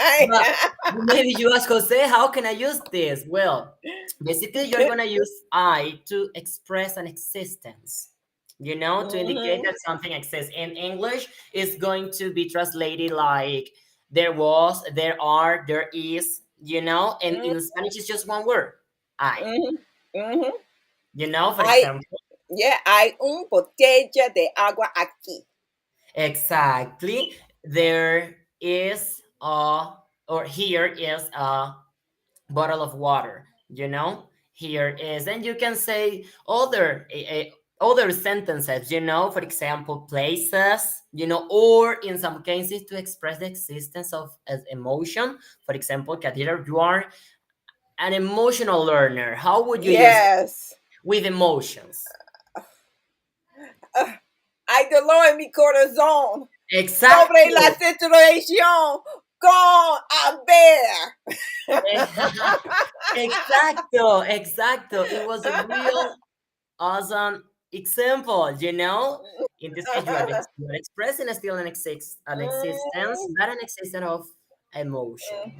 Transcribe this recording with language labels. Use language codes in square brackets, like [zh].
[en] But maybe you ask Jose, how can I use this? Well, basically, you're going to use I to express an existence, to indicate that something exists. In English, it's going to be translated like there was, there are, there is, and in Spanish, it's just one word, I. For example. [es] Hay un botella de agua aquí. [en] Exactly. There is or here is a bottle of water, Here is, and you can say other sentences, for example, places, or in some cases to express the existence of an emotion. For example, Kadir, you are an emotional learner. How would you use it with emotions? [es] Hay dolor en mi corazón. [en] Exactly. [es] Sobre la situación con haber. Exacto. [en] It was a real awesome example, In this case, you are expressing still an existence, not an existence of emotion.